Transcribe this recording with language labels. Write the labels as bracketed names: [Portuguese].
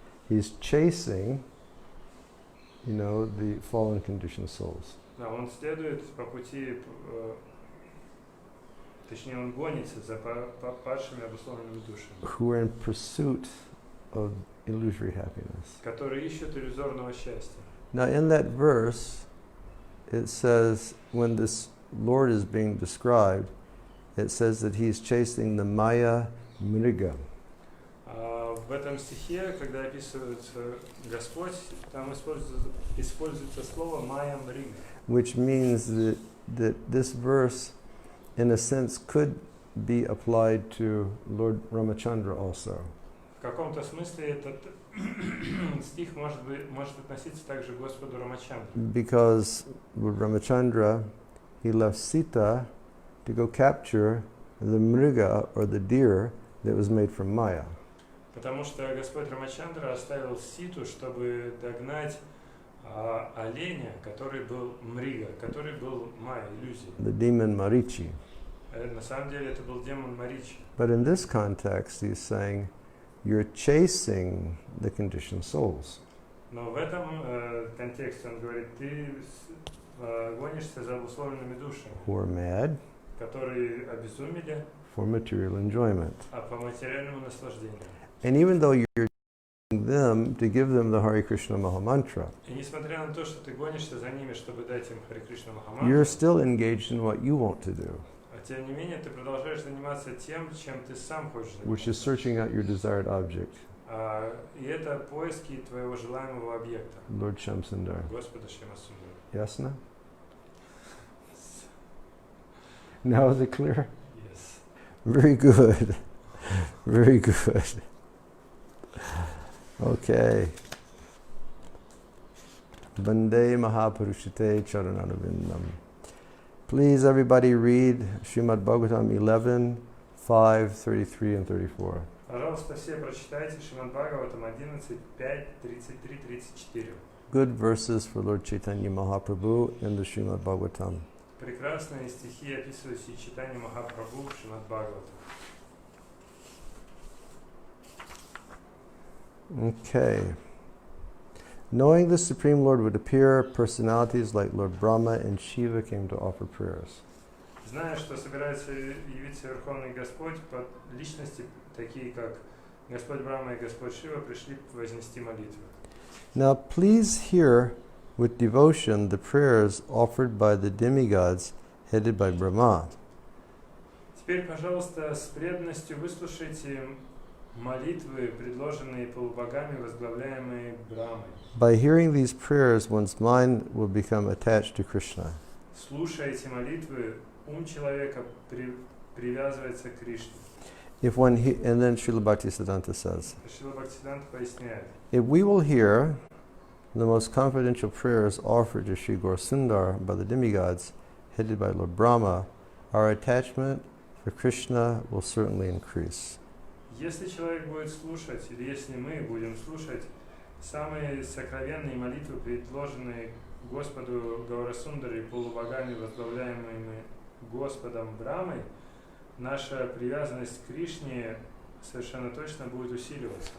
[English] He's chasing, the fallen conditioned souls. [Russian] Да, он следует по пути, точнее, он гонится за падшими обусловленными душами. [English] Who are in pursuit of illusory happiness. [Russian] Которые ищут иллюзорного счастья. [English] Now, in that verse, it says when this Lord is being described, it says that he's chasing the Maya Mriga. [Russian] В этом стихе, когда описывается Господь, там используется слово Майя Мрига. [English] Which means that this verse, in a sense, could be applied to Lord Ramachandra also. [Russian] В каком-то смысле этот стих может относиться также к Господу Рамачандре. [English] Because Lord Ramachandra, he left Sita to go capture the mriga, or the deer, that was made from Maya. [Russian] Потому что Господь Рамачандра оставил Ситу, чтобы догнать оленя, который был мрига, который был Майя, иллюзией. [English] The demon Marichi. [Russian] На самом деле это был демон Маричи. [English] But in this context, he's saying, you're chasing the conditioned souls. [Russian] Но в этом контексте он говорит, ты гонишься за обусловленными душами, [English] who are mad, [Russian] которые обезумели, [English] for material enjoyment. [Russian] По материальному наслаждению. [English] And even though you're them to give them the Hare Krishna Mahamantra, [Russian] и несмотря на то, что ты гонишься за ними, чтобы дать им Харе Кришна Махамантру, [English] you're still engaged in what you want to do, [Russian] тем не менее ты продолжаешь заниматься тем, чем ты сам хочешь заниматься. [English] which is searching out your desired object. [Russian] И это поиски твоего желаемого объекта. [English] Lord Shamsundar. [Russian] Господа Шьямасундари. Ясно? [English] Now is it clear? Yes. Very good. Very good. Okay. [Sanskrit] Bande Mahapurushate Charanarvindam. [English] Please, everybody, read Srimad Bhagavatam 11, 5, 33, and 34. [Russian] Пожалуйста, все прочитайте Шримад Бхагаватам 11, 5, 33, 34. [English] Good verses for Lord Chaitanya Mahaprabhu in the Srimad Bhagavatam. [Russian] прекрасные стихи, описывающие Чайтанью Махапрабху в Шримад Бхагавата. [English] Okay. Knowing the Supreme Lord would appear, personalities like Lord Brahma and Shiva came to offer prayers. [Russian] Зная, что собирается явиться Верховный Господь, под личности, такие как Господь Брахма и Господь Шива, пришли вознести молитвы. [English] Now please hear with devotion the prayers offered by the demigods headed by Brahma. [Russian] Теперь, пожалуйста, с преданностью выслушайте молитвы, предложенные полубогами, возглавляемые Брамой. [English] By hearing these prayers, one's mind will become attached to Krishna. [Russian] Слушая эти молитвы, ум человека привязывается к Кришне. [English] And then Srila Bhaktisiddhanta says, [Russian] Шрила Бхактисиддханта поясняет, [English] if we will hear the most confidential prayers offered to Sri Gaurasundar by the demigods, headed by Lord Brahma, our attachment for Krishna will certainly increase. [Russian] если человек будет слушать, или если мы будем слушать самые сокровенные молитвы, предложенные Господу Гаурасундаре полубогами, возглавляемыми Господом Брамой, наша привязанность к Кришне совершенно точно будет усиливаться.